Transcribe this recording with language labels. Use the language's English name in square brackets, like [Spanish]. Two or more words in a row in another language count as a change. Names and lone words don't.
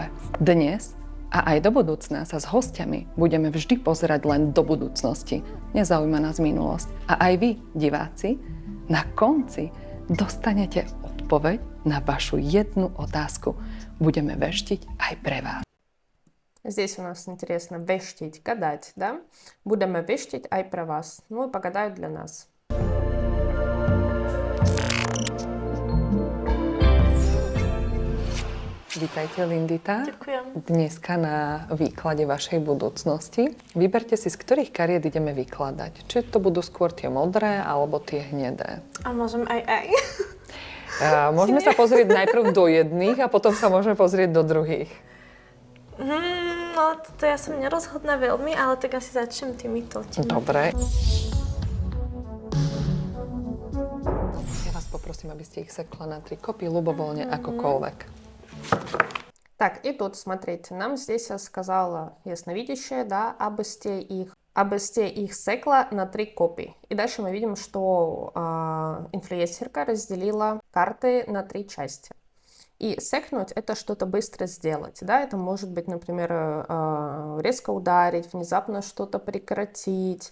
[Slovak] Dnes a aj do budúcna sa s hostiami budeme vždy pozerať len do budúcnosti. Nezaujíma nás minulosť. A aj vy, diváci, na konci dostanete odpoveď na vašu jednu otázku. Budeme veštiť aj pre vás. [Russian] Здесь у нас интересно вештить, гадать, да? [Slovak] Budeme veštiť aj pre vás. [Russian] Ну и погадают для нас. [Slovak] Vítajte, Lindita. Ďakujem. Dneska na výklade vašej budúcnosti. Vyberte si, z ktorých kariet ideme vykladať. Či to budú skôr tie modré, alebo tie hnedé. A môžem aj. Môžeme sa pozrieť najprv do jedných a potom sa môžeme pozrieť do druhých. No, to ja som nerozhodná veľmi, ale tak asi začnem týmito. Dobre. Ja vás poprosím, aby ste ich sekla na 3 kopy, ľubovoľne, akokoľvek. [Russian] Так, и тут, смотрите, нам здесь сказала ясновидящая, да, [Slovak] aby ste ich sekla na 3 kopy. [Russian] И дальше мы видим, что инфлюенсерка разделила карты на 3 части. И секнуть — это что-то быстро сделать, да, это может быть, например, резко ударить, внезапно что-то прекратить.